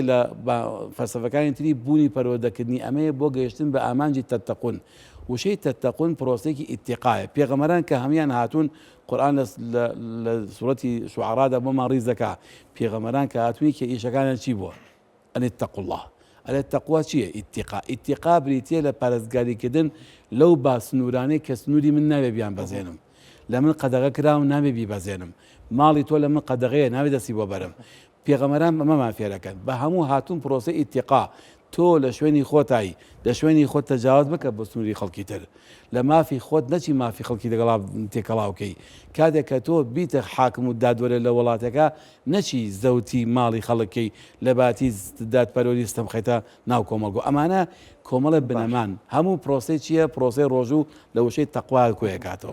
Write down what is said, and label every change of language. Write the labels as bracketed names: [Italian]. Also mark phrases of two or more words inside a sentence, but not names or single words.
[Central Kurdish] لە فەلسەفەکانی تری بوونی پەروەردەکردنی ئەمەیە بۆ گەیشتن بە ئامانجی تەتەقون وشەی تەتەقون پرۆسەیەکی ئیتیقایە پێغەمبەران کە هەمیان هاتوون قورئان لە سوورەتی شوعەرادا بۆمان ڕیز دەکا پێغەمبەران کە هاتوونی کە ئیشەکانیان چی بووە ئەن [Arabic] اتقوا الله [Central Kurdish] التقوا چییە ئیتیقا بریتیە لە پارێزگاریکردن لەو باسنوورانەی کە سنووری من نابێ بیان بەزێنم لە من قەدەغە کراوم نابێ بیبەزێنم ماڵی تۆ لە من قەدەغەیە نابێ دەستی بۆ بەرم پێغەمبەران ئەمەمان فێرەکەن بە هەموو هاتوون پرۆسە ئیتیقا تۆ لە شوێنی خۆتایی لە شوێنی خۆت تەجاوز بکە بۆ سنووری خەڵکی تر لە مافی خۆت نەچی مافی خەڵکی لەگەڵا تێکەڵاوکەی کاتێک کە تۆ بیتە حاکم و دادوەرە لە وڵاتەکە نەچی زەوتی ماڵی خەڵکی لە باتی دادپەروەری ستەم خەیتە ناو کۆمەڵگۆ ئەمانە کۆمەڵە بنەمان هەموو پرۆسەی چییە پرۆسەی ڕۆژوو لە وشەی تەقوا کۆیەکاتەوە